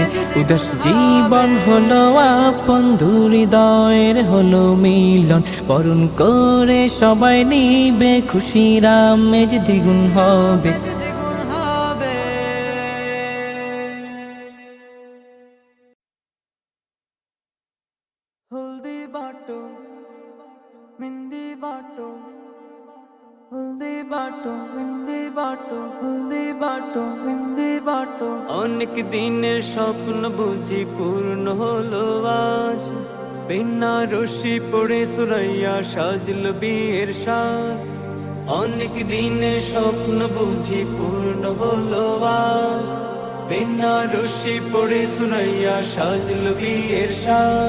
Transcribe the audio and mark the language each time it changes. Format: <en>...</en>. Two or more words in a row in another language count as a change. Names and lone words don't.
<bn>উদাস জীবন হলো আপন, হৃদয়ের হলো মিলন, বরণ করে সবাই নিবে, খুশির আমেজ দ্বিগুণ হবে।</bn> <hi>हल्दी बाटो मिंदी बाटो, हल्दी बाटो मिंदी बाटो, हल्दी बाटो मिंदी बाटो।</hi> <bn>অনেক দিনের স্বপ্ন বুঝি পূর্ণ হলো আজ, বেনারসি পড়ে সুরাইয়া সাজলো বিয়ের সাজ। অনেক দিনের স্বপ্ন বুঝি পূর্ণ হলো আজ, বেনারসি পড়ে সুরাইয়া সাজলো বিয়ের সাজ।</bn>